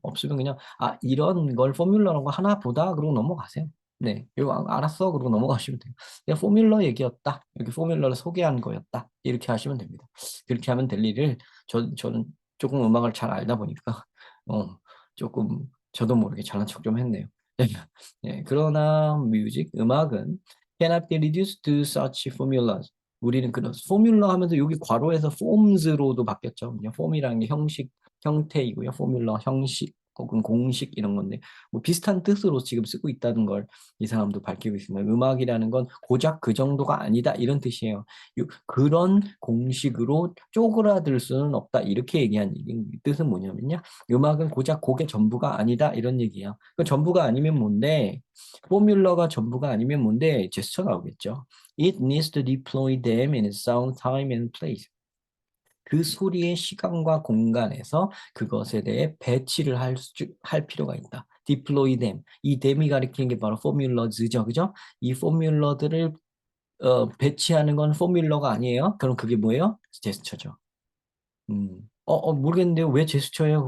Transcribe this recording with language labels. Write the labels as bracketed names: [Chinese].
[Korean] 없으면 그냥 이런 걸 포뮬러라고 하나 보다 그러고 넘어가세요. 네, 이거 알았어 그러고 넘어가시면 돼요. 그냥 포뮬러 얘기였다. 이렇게 포뮬러를 소개한 거였다. 이렇게 하시면 됩니다. 그렇게 하면 될 일을 저는 조금 음악을 잘 알다 보니까 조금 저도 모르게 잘난 척 좀 했네요. 네, 그러나 뮤직, 음악은 [English] cannot be reduced to such formulas. [Korean] 우리는 그런 포뮬러 하면서 여기 괄호에서 forms로도 바뀌었죠. 그냥 form이라는 게 형식, 형태이고요. 포뮬러, 형식 혹은 공식 이런 건데 뭐 비슷한 뜻으로 지금 쓰고 있다는 걸 이 사람도 밝히고 있습니다. 음악이라는 건 고작 그 정도가 아니다 이런 뜻이에요. 그런 공식으로 쪼그라들 수는 없다 이렇게 얘기한 뜻은 뭐냐면요. 음악은 고작 곡의 전부가 아니다 이런 얘기예요. 그 전부가 아니면 뭔데? 포뮬러가 전부가 아니면 뭔데? 제스처 나오겠죠. [English] It needs to deploy them in sound time and place. [Korean] 그 소리의 시간과 공간에서 그것에 대해 배치를 할 필요가 있다. [English] deploy them. [Korean] 이 them이 가리키는 게 바로 포뮬러즈죠. 그죠? 이 포뮬러들을 배치하는 건 포뮬러가 아니에요. 그럼 그게 뭐예요? 제스처죠. 모르겠는데요. 왜 제스처예요?